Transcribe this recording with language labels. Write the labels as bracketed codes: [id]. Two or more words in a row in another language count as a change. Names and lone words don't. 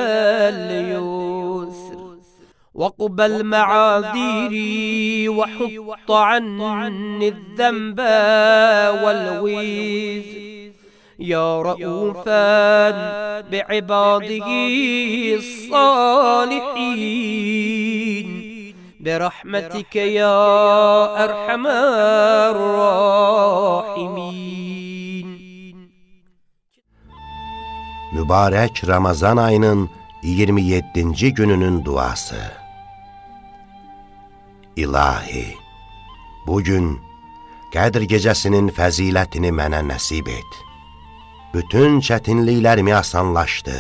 [ar] اليسر وقبل معاذيري وحط عني الذنب والوزر يا رؤوفا بعباده الصالحين برحمتك يا أرحم الراحمين. [az] Mübarək Ramazan ayının 27. gününün duası. İlahi, bugün Qədr gecəsinin fəzilətini mənə nəsib et. Bütün çətinliklərimi asanlaşdır.